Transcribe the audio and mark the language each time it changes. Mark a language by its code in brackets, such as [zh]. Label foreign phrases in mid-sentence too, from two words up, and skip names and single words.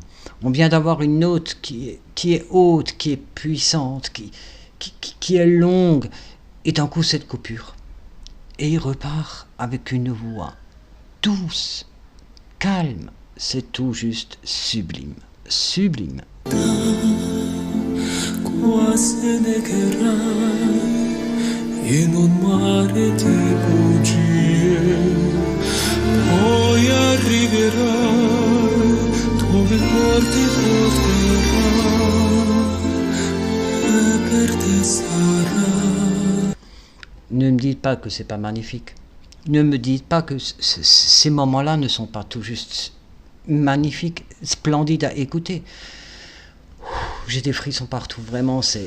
[fr] On vient d'avoir une note qui est haute, qui est puissante, qui est longue, et d'un coup cette coupure. Et il repart avec une voix douce, calme. C'est tout juste sublime, sublime. [it] In un mare di bugie, poi arriverai dove [fr] Ne me dites pas que c'est pas magnifique. Ne me dites pas que ces moments-là ne sont pas tout juste magnifiques, splendides à écouter. J'ai des frissons partout, vraiment, c'est...